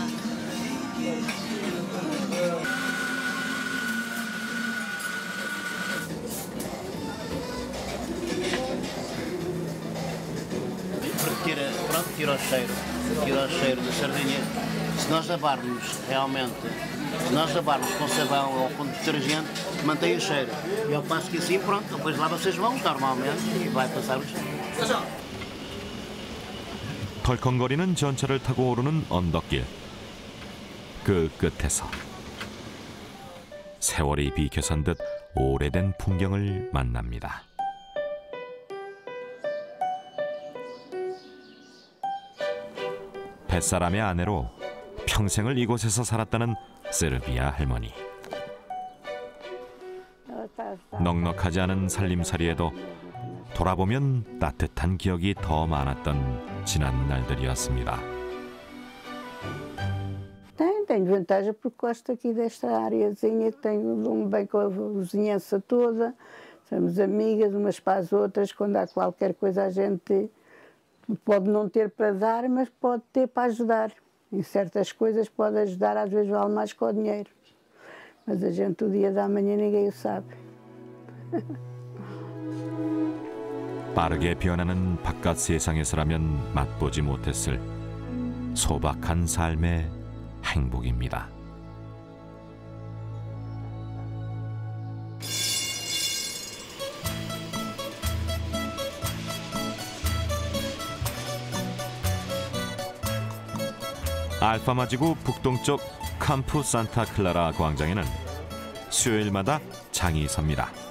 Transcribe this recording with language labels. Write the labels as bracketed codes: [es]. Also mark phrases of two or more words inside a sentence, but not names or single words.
[pt] Porque tira o cheiro da sardinha. Se nós lavarmos realmente, se nós lavarmos com sabão ou com detergente, mantém o cheiro. E ao passo que assim, pronto, depois lava-se as mãos normalmente e vai passar o cheiro. [ko] 덜컹거리는 전철을 타고 오르는 언덕길. 그 끝에서 세월이 비켜선 듯 오래된 풍경을 만납니다. 뱃사람의 아내로 평생을 이곳에서 살았다는 세르비아 할머니. 넉넉하지 않은 살림살이에도 돌아보면 따뜻한 기억이 더 지난 날들이었습니다. [pt] Tenho vantagem porque gosto aqui desta areazinha, dou-me bem com a vizinhança toda, somos amigas umas para as outras, quando há qualquer coisa a gente pode não ter para dar, mas pode ter para ajudar. Em certas coisas pode ajudar, às vezes vale mais que o dinheiro. Mas a gente o dia da manhã ninguém o sabe. [ko] 빠르게 변하는 바깥 세상에서라면 맛보지 못했을 소박한 삶의 행복입니다. 알파마지구 북동쪽 캠프 산타 클라라 광장에는 수요일마다 장이 섭니다.